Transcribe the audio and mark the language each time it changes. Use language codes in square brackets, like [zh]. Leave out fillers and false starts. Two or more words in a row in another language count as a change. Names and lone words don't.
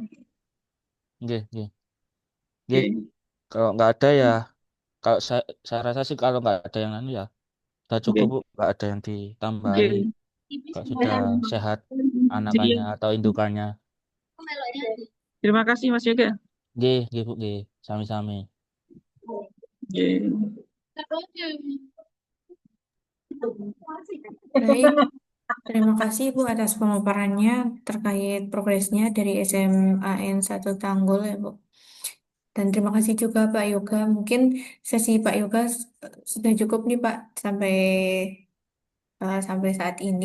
[id] Nggih. Oke. Kalau nggak ada ya, kalau saya rasa sih kalau nggak ada yang anu ya, udah cukup Oke. Bu, nggak ada yang Oke. ditambahi. Kalau sudah sehat Jadi anakannya atau indukannya. terima kasih Mas Yoga. [jv] Nggih Bu, nggih. Sami-sami. [id] Oke. Baik, terima kasih Bu atas pemaparannya terkait progresnya dari SMAN 1 Tanggul ya Bu. Dan terima kasih juga Pak Yoga. Mungkin sesi Pak Yoga sudah cukup nih Pak sampai saat ini.